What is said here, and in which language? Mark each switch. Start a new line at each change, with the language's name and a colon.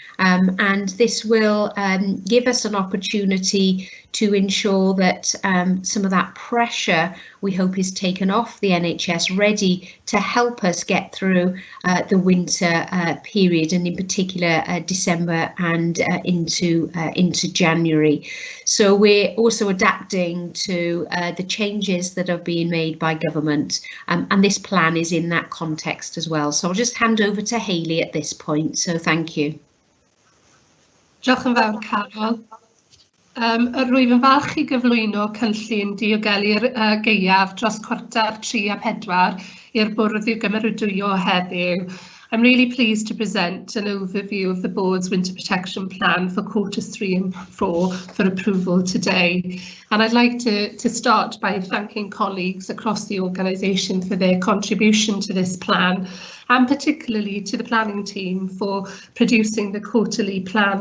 English: And this will give us an opportunity to ensure that some of that pressure, we hope, is taken off the NHS, ready to help us get through the winter period, and in particular December and into January. So we're also adapting to the changes that are being made by government, and this plan is in that context as well. So I'll just hand over to Hayley at this point. So thank you.
Welsh: Diolch yn fawr, Carol. Rwyf yn falch I gyflwyno cynllun diogelu'r gaeaf dros Q3 a 4 i'r bwrdd i'w gymeradwyo heddiw.
English: I'm really pleased to present an overview of the board's winter protection plan for Q3 and 4 for approval today. And I'd like to start by thanking colleagues across the organisation for their contribution to this plan, and particularly to the planning team for producing the quarterly plan.